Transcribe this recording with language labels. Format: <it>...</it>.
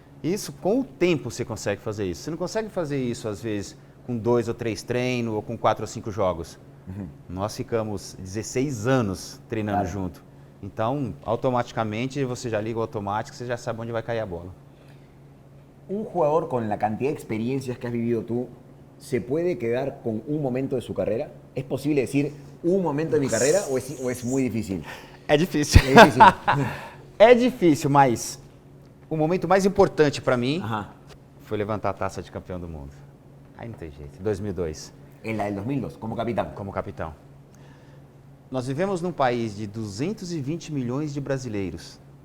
<pt>Isso, com o tempo, você consegue fazer isso. Você não consegue fazer isso, às vezes, com 2 ou 3 treinos ou com 4 ou 5 jogos. Nós ficamos 16 anos treinando junto. Então, automaticamente, você já liga o automático, você já sabe onde vai cair a bola.</pt> <es>Un jugador con la cantidad de experiencias que has vivido tú, ¿se puede quedar con un momento de su carrera? ¿Es posible decir un momento de mi carrera o es muy difícil?</es> <pt>É difícil. É difícil. É difícil, mas o momento mais importante para mim foi levantar a taça de campeão do mundo. Aí não tem jeito. 2002.</pt> <es>En la del 2002, como capitán.</es> <pt>Como capitão. Nós vivemos num país de 220 milhões de brasileiros.</pt>